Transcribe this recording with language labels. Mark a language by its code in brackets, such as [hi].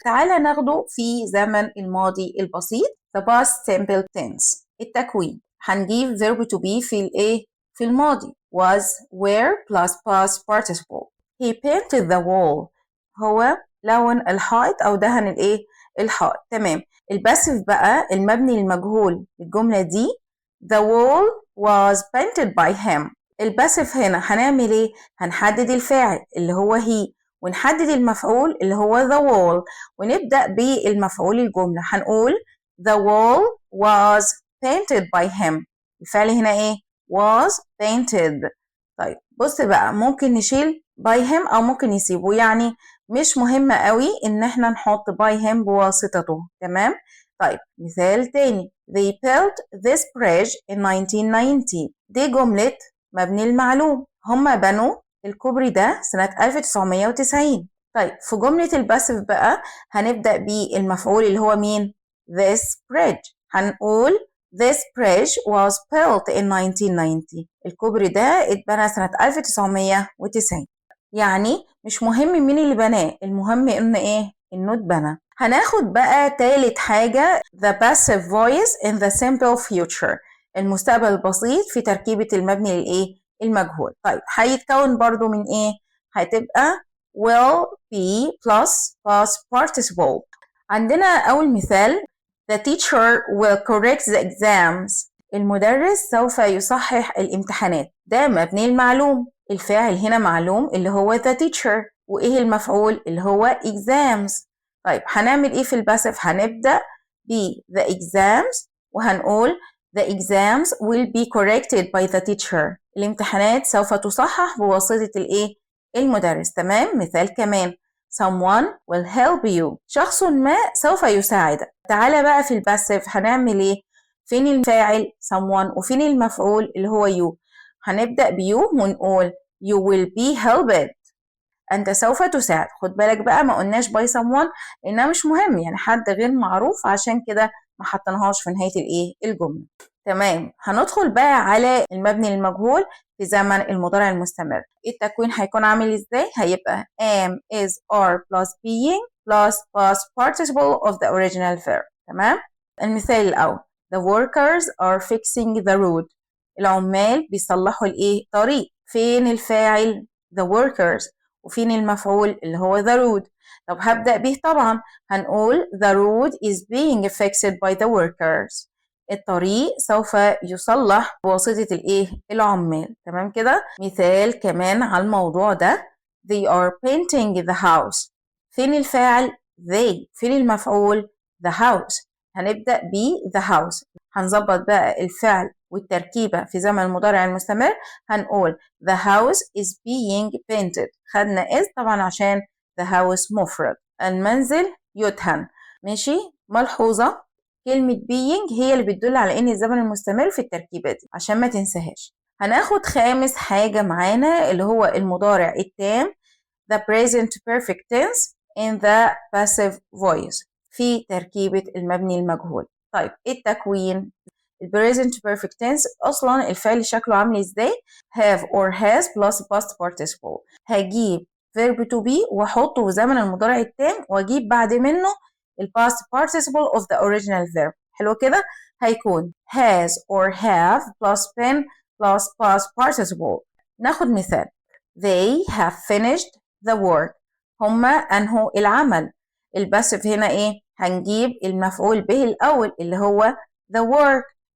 [ar] تعالى ناخده في زمن الماضي البسيط [en] the past simple tense. [ar] التكوين هنجيب verb to be في الايه في الماضي [en] was were plus past participle. he painted the wall. [ar] هو لون الحائط او دهن الايه الحائط. تمام. الباسف بقى المبني المجهول الجملة دي [en] the wall was painted by him. [ar] الباسف هنا هنعمل ايه؟ هنحدد الفاعل اللي هو he ونحدد المفعول اللي هو the wall ونبدأ بالمفعول الجملة. هنقول [en] the wall was painted by him. [ar] الفعل هنا ايه؟ was painted. طيب بص بقى ممكن نشيل by him او ممكن نسيبه، يعني مش مهم قوي ان احنا نحط by him بواسطته. تمام. طيب مثال تاني [en] they built this bridge in 1990. [ar] دي جملة مبني المعلوم، هم بنوا الكوبري ده سنة 1990. طيب في جملة الباسف بقى هنبدأ بالمفعول اللي هو مين؟ this bridge. هنقول [en] this bridge was built in 1990. [ar] الكوبري ده اتبنى سنة 1990. يعني مش مهم مين اللي بناه، المهم انه ايه؟ انه اتبنى. هناخد بقى تالت حاجة [en] the passive voice in the simple future. [ar] المستقبل البسيط في تركيبة المبني للايه؟ المجهول. طيب هيتكون برضو من ايه؟ هتبقى will be plus past participle. عندنا اول مثال [en] the teacher will correct the exams. [ar] المدرس سوف يصحح الامتحانات. ده مبني المعلوم، الفاعل هنا معلوم اللي هو the teacher، وايه المفعول اللي هو exams. طيب هنعمل ايه في الباسف؟ هنبدأ ب [en] the exams وهنقول the exams will be corrected by the teacher. [ar] الامتحانات سوف تصحح بواسطة الايه؟ المدرس. تمام. مثال كمان [en] someone will help you. [ar] شخص ما سوف يساعدك. تعالى بقى في الباسف هنعمل ايه؟ فين الفاعل someone وفين المفعول اللي هو you؟ هنبدأ بيو ونقول [en] you will be helped. [ar] أنت سوف تساعد. خد بالك بقى ما قلناش by someone لأنها مش مهم، يعني حد غير معروف، عشان كده ما حطيناهاش في نهاية الايه؟ الجملة. تمام. هندخل بقى على المبني المجهول في زمن المضارع المستمر. التكوين هيكون عامل ازاي؟ هيبقى [en] am is are plus being plus past participle of the original verb. [ar] تمام. المثال الأول [en] the workers are fixing the road. [ar] العمال بيصلحوا الايه؟ طريق. فين الفاعل؟ the workers. وفين المفعول اللي هو [en] the road؟ [ar] طب هبدأ به طبعا هنقول [en] the road is being fixed by the workers. [ar] الطريق سوف يصلح بواسطة الايه؟ العمال. تمام كده. مثال كمان على الموضوع ده [en] they are painting the house. [ar] فين الفاعل؟ they. فين المفعول؟ the house. هنبدأ ب the house. هنظبط بقى الفعل والتركيبة في زمن المضارع المستمر. هنقول [en] the house is being painted. [ar] خدنا is طبعا عشان the house مفرد. المنزل يدهن. ماشي. ملحوظة كلمة being هي اللي بتدل على ان الزمن المستمر في التركيبة دي عشان ما تنساهاش. هناخد خامس حاجة معانا اللي هو المضارع التام [en] the present perfect tense in the passive voice [ar] في تركيبة المبني المجهول. طيب التكوين [en] present perfect tense [ar] اصلا الفعل شكله عامل ازاي؟ [en] have or has plus past participle. [ar] هجيب verb to be واحطه في زمن المضارع التام واجيب بعد منه [en] past participle of the original verb. [ar] حلو كده. هيكون [en] has or have plus been plus past participle. [ar] ناخد مثال [en] they have finished the work. [ar] هما انهوا العمل. الباسف هنا ايه؟ هنجيب المفعول به الاول اللي هو the work.